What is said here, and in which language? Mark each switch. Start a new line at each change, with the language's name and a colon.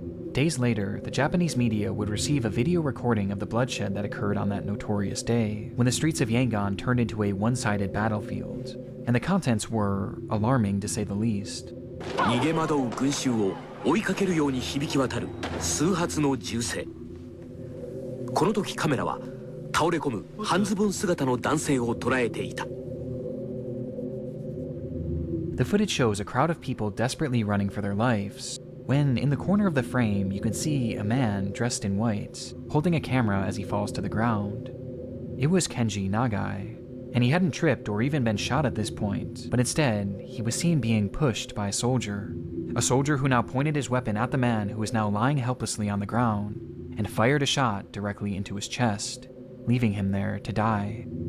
English: Days later, the Japanese media would receive a video recording of the bloodshed that occurred on that notorious day, when the streets of Yangon turned into a one-sided battlefield, and the contents were alarming to say the least.
Japanese: 逃げ惑う群衆を追いかけるように響き渡る数発の銃声。この時カメラは倒れ込む半ズボン姿の男性を捉えていた。
English: The footage shows a crowd of people desperately running for their lives, when in the corner of the frame you can see a man dressed in white, holding a camera as he falls to the ground. It was Kenji Nagai, and he hadn't tripped or even been shot at this point, but instead, he was seen being pushed by a soldier who now pointed his weapon at the man who was now lying helplessly on the ground, and fired a shot directly into his chest, leaving him there to die.